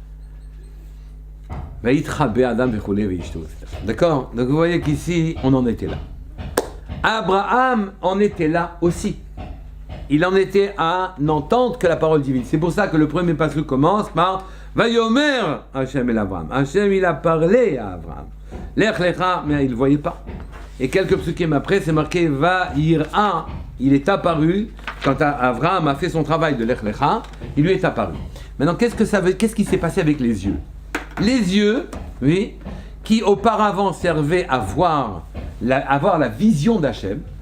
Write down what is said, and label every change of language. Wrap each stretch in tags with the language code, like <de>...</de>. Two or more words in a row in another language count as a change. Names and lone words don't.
<fr>D'accord? Donc vous voyez qu'ici, on en était là. Abraham en était là aussi. Il en était à n'entendre que la parole divine. C'est pour ça que le premier passage commence par</fr> <he>ויאמר השם אל אברהם.</he> <fr>Hachem, il a parlé à Abraham.</fr> <he>לך לך,</he> <fr>mais il ne voyait pas. Et quelques psukim après, c'est marqué Vayir'a. Il est apparu, quand Abraham a fait son travail de</fr> <he>לך לך,</he> <fr>il lui est apparu. Maintenant, qu'est-ce qui s'est passé avec les yeux? Les yeux, oui, qui auparavant servaient à avoir la vision d'Hachem.</fr>